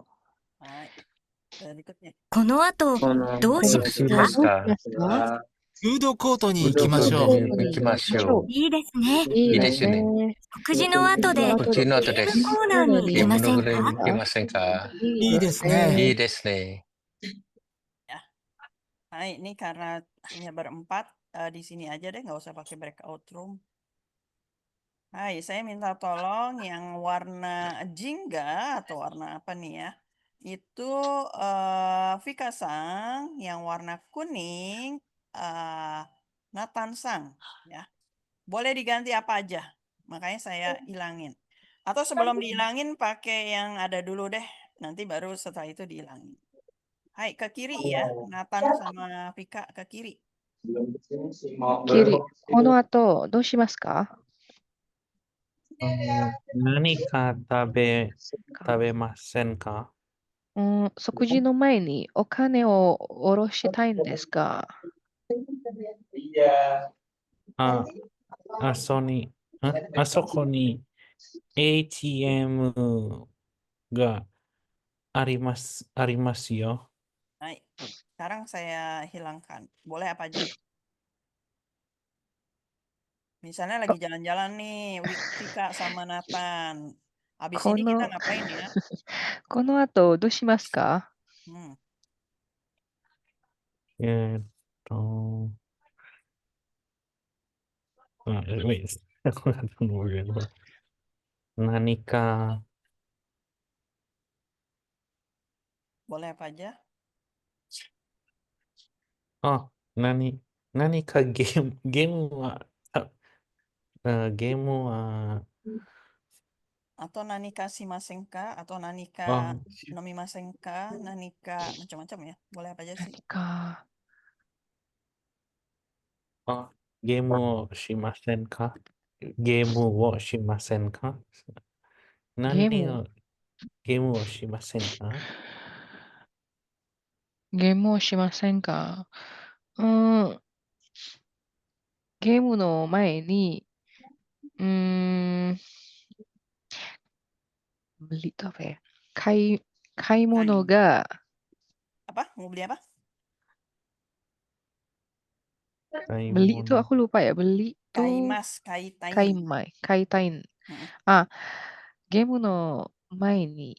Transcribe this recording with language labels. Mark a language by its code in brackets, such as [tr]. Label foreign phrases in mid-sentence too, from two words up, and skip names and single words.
[id] Hai, berikutnya. [ja] この後、どうしどうしますか？ますか？フードコートに行どこきましょう。に行きましょう。いいですね。いいですね。食事の後でこっちの後ゲームです。コーナーに行ゲーきませんムの方にか？行きませんか？いいですいね。いですね。 [id] Hai, ini karena hanya berempat, di sini aja deh, nggak usah pakai breakout room. Hai, saya minta tolong yang warna jingga atau warna apa nih ya? Itu Vika-san, yang warna kuning Nathan-san ya. Boleh diganti apa aja, makanya saya hilangin. Atau sebelum dihilangin pakai yang ada dulu deh, nanti baru setelah itu dihilangin. Hai, ke kiri ya, Nathan sama Vika ke kiri. [ja] キリ、この後どうしますか? 何か食べませんか？食事の前にお金を下ろしたいんですが。あそこに ATM がありますよ。 [id] Hai, sekarang saya hilangkan. Boleh apa aja? Misalnya lagi jalan-jalan nih, Vika sama Nathan. Habis ini kita ngapain ya? [ja] この後どうしますか? [id] Wait, aku nggak tahu mau bilang apa. Nanika. Boleh apa aja? Oh, Nanika game Atau [ja] 何かしませんか [id] atau [ja] 何か飲みませんか, [id] nanika macam-macam ya. Boleh apa aja sih? [ja] ゲームをしませんか? ゲームをしませんか？ゲームをしませんか? ゲームをしませんか? ゲームの前に、 [id] beli apa ya? [ja] 買い物が [id] Apa? Mau beli apa? Beli itu Kaimono. aku lupa ya. Beli itu kaitain. kaitain. Mm, [ja] Ah, ゲームの前に、